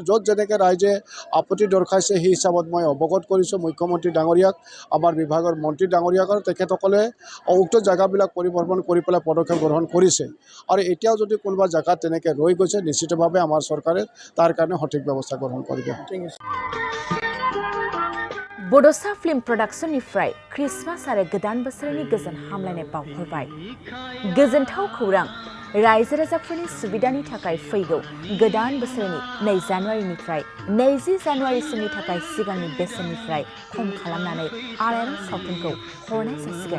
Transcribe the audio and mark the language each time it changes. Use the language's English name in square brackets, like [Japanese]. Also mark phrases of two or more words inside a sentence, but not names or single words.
[Assamese] য'ত যেনেকৈ ৰাইজে আপত্তি দৰ্শাইছে সেই হিচাপত মই অৱগত কৰিছোঁ মুখ্যমন্ত্ৰী ডাঙৰীয়াক, আমাৰ বিভাগৰ মন্ত্ৰী ডাঙৰীয়াক, আৰু তেখেতসকলে উক্ত জেগাবিলাক পৰিভ্ৰমণ কৰি পেলাই পদক্ষেপ গ্ৰহণ কৰিছে। আৰু এতিয়াও যদি কোনোবা জেগাত তেনেকৈ ৰৈ গৈছে, নিশ্চিতভাৱে আমাৰ চৰকাৰে তাৰ কাৰণে সঠিক ব্যৱস্থা গ্ৰহণ কৰিব। [Bodo] बड'सा फिल्म प्रडाक्शननिफ्राय क्रिसमास आरो गोदान बोसोरनि गोजोन हामलायनाय बावहरबाय। गोजोनथाव खौरां, रायजो राजाफोरनि सुबिदानि थाखाय फैगौ गोदान बोसोरनि 2 जानुवारिनिफ्राय 20 जानुवारिसिमनि थाखाय सिगांनि बेसेननिफ्राय खम खालामनानै आलायारन सावथुनखौ हरनाय जासिगोन।